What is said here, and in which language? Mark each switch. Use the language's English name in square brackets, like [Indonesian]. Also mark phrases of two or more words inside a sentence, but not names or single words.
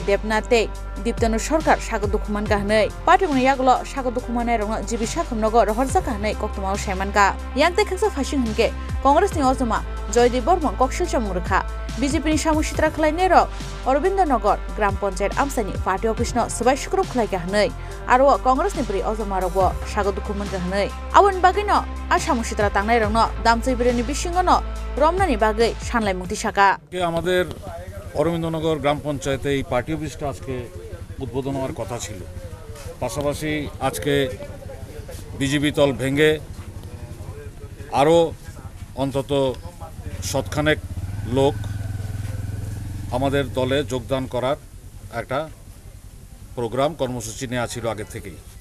[Kok Borok] Debnate Diptanu Sarkar Sagodukhuman Kahnai Party Mungo Yaglo Sagodukhumanai Rongno Jibisha Khumnogo Rohorja Kahnai Koktumao Shaimanka Yangte Khaksa Phashing Hunke Congress ni Ozama Joydeep Bormon Kokshil Chamurkha BJP ni Chamung Shitra Khlainero Arobindonagar Gram Panchayat Amsani [English] Party Office [Kok Borok] no Shubai Shukrop Khlaikhanai Aro Congress ni Pri Ozamarok Sagodukhuman Kahnai Abon Bagino Chamung Shitra Tangnai Rongno Damchai Bireni Bishingono রমনানি বাগে সানলাই মুক্তি শাখা [Bangla] আমাদের অরবিন্দনগর গ্রাম পঞ্চায়েতে এই [English] party officeটা [Bangla] আজকে উদ্বোধন হওয়ার কথা ছিল পাশাপাশি আজকে বিজেপি দল ভেঙে আরো অন্তত শতখানেক লোক আমাদের দলে যোগদান করার একটা প্রোগ্রাম কর্মসূচি নেওয়া ছিল আগে থেকেই